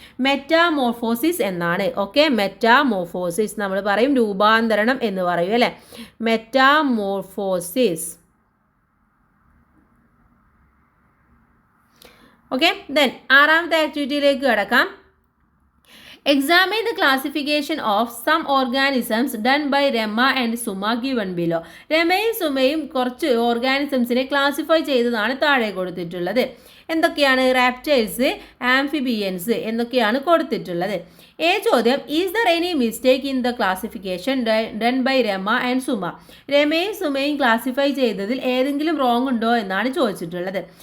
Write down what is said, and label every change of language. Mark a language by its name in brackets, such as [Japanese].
[Malayalam] Metamorphosis എന്നാണ്. Okay, metamorphosis നമ്മൾ പറയും രൂപാന്തരണം എന്ന് പറയും അല്ലേ, മെറ്റാമോർഫോസിസ്. ഓക്കെ, ദെൻ ആറാമത്തെ ആക്ടിവിറ്റിയിലേക്ക് കിടക്കാം. [English] Examine the classification of some organisms done by Rema and Suma given below. [Malayalam] രമയും സുമയും കുറച്ച് ഓർഗാനിസംസിനെ ക്ലാസിഫൈ ചെയ്തതാണ് താഴെ കൊടുത്തിട്ടുള്ളത്. എന്തൊക്കെയാണ്? റാപ്റ്റൈൽസ്, ആംഫിബിയൻസ് എന്നൊക്കെയാണ് കൊടുത്തിട്ടുള്ളത്. [English] ചോദ്യം, is there any mistake in the classification done by Rama and Suma. [Malayalam] രമയും സുമയും classify ചെയ്തതിൽ ഏതെങ്കിലും റോങ് ഉണ്ടോ എന്നാണ് ചോദിച്ചിട്ടുള്ളത്.